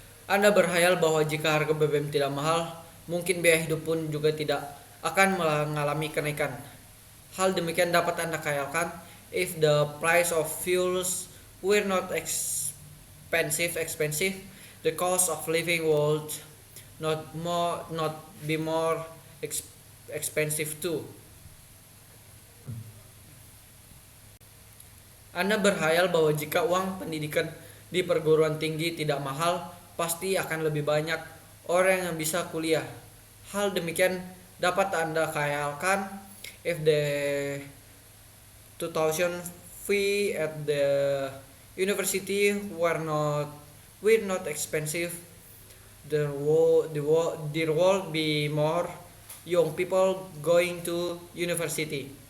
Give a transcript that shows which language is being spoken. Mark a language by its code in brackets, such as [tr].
[id] Anda berkhayal bahwa jika harga BBM tidak mahal, mungkin biaya hidup pun juga tidak akan mengalami kenaikan. Hal demikian dapat Anda khayalkan [en] if the price of fuels were not expensive, the cost of living would not be more expensive too. [id] Anda berkhayal bahwa jika uang pendidikan di perguruan tinggi tidak mahal, pasti akan lebih banyak orang yang bisa kuliah. Hal demikian dapat Anda khayalkan [en] if the tuition fee at the university were not expensive. There will be more young people going to university.